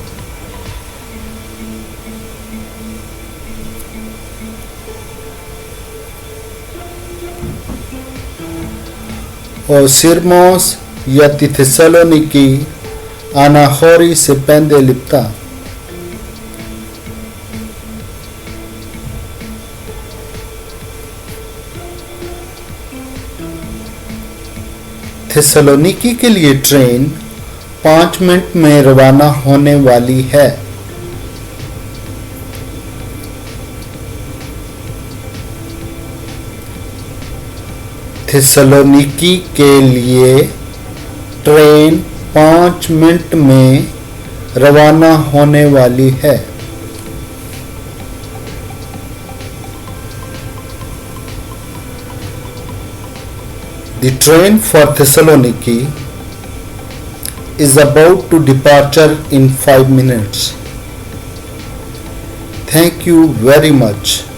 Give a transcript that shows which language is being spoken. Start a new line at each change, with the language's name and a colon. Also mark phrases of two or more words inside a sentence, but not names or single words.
Greek: Ο Σύρμος για τη Θεσσαλονίκη αναχώρησε 5 λεπτά.
Urdu: تھیسالونیکی کے لیے ٹرین 5 منٹ میں روانہ ہونے والی ہے. تھیسالونیکی کے لیے ٹرین 5 منٹ میں روانہ ہونے والی ہے.
English: The train for Thessaloniki is about to departure in 5 minutes. Thank you very much.